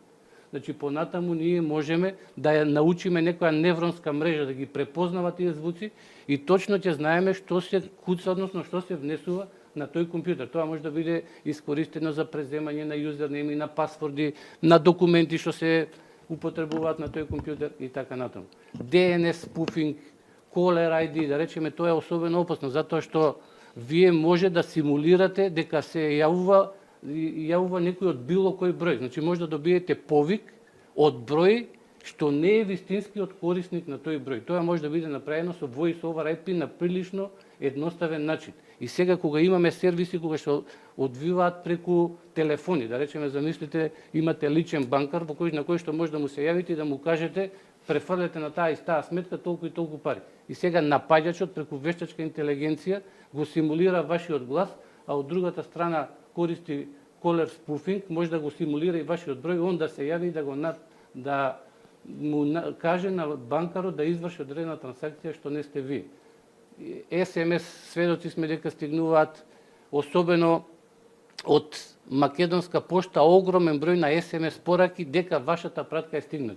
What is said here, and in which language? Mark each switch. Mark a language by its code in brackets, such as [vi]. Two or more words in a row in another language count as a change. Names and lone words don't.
[mk] Значи, понатаму ние можеме да ја научиме некоја невронска мрежа да ги препознава тие звуци и точно ќе знаеме што се куца, односно што се внесува на тој компјутер. Тоа може да биде искористено за преземање на юзернейми, на пасворди, на документи што се употребуваат на тој компјутер и така натаму. [en] DNS spoofing, caller ID, [mk] да речеме, тоа е особено опасно, затоа што вие може да симулирате дека се јавува некој од било кој број. Значи може да добиете повик од број што не е вистинскиот корисник на тој број. Тоа може да биде направено со [en] voice over IP [mk] на прилично едноставен начин. И сега кога имаме сервиси кога што одвиваат преку телефони, да речеме, замислите, имате личен банкар на кој што може да му се јавите и да му кажете префрлете на таа и таа сметка толку и толку пари. И сега напаѓачот преку вештачка интелигенција го симулира вашиот глас, а од другата страна користи [en] caller spoofing, [mk] може да го симулира и вашиот број, он да се јави и да му каже на банкарот да изврши одредена трансакција што не сте вие. SMS сведоци сме дека стигнуваат, особено од Македонска пошта, огромен број на SMS пораки дека вашата пратка е стигната.